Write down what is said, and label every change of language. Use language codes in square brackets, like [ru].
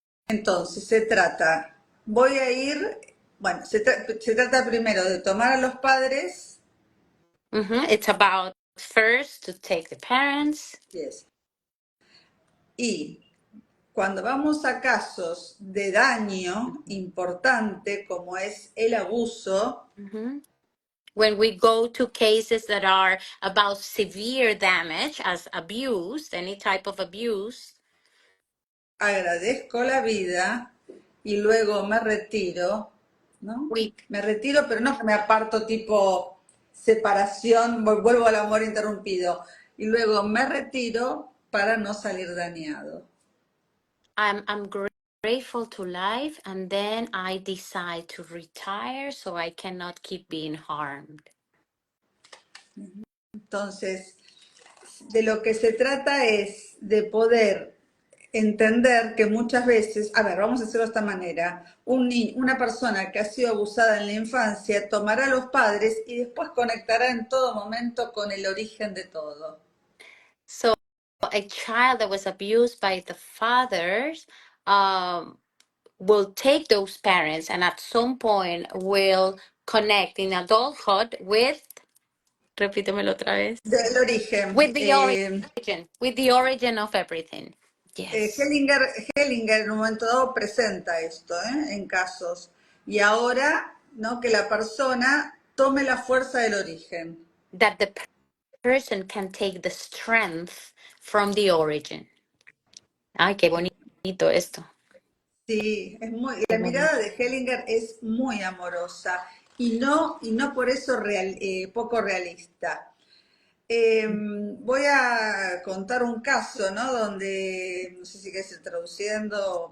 [es] Entonces, se trata, voy a ir, bueno, se trata primero de tomar a los padres, [en] It's about first to take the parents. yes, [es] y cuando vamos a casos de daño importante como es el abuso, Mhm. [en] When we go to cases that are about severe damage, as abuse, any type of abuse, [es] agradezco la vida y luego me retiro, ¿no? [en] we [es] Me retiro, pero no que me aparto tipo separación, vuelvo al amor interrumpido. Y luego me retiro para no salir dañado. [en] I'm grateful to life, and then I decide to retire so I cannot keep being harmed. [es] Entonces, de lo que se trata es de poder entender que muchas veces, a ver, vamos a hacerlo de esta manera, una persona que ha sido abusada en la infancia tomará a los padres y después conectará en todo momento con el origen de todo. [en] So a child that was abused by the fathers um, will take those parents, and at some point will connect in adulthood with, [es] repítemelo otra vez, Del origen. [en] with the origin, with the origin of everything. Yes. [es] Hellinger, Hellinger en un momento dado presenta esto, en casos. Y ahora, ¿no? Que la persona tome la fuerza del origen. [en] That the person can take the strength from the origin. [es] Ay, qué bonito esto. Sí, es muy, Qué la bonito. mirada de Hellinger es muy amorosa y no por eso poco realista. Voy a contar un caso, ¿no? Donde, no sé si quieres ir traduciendo, por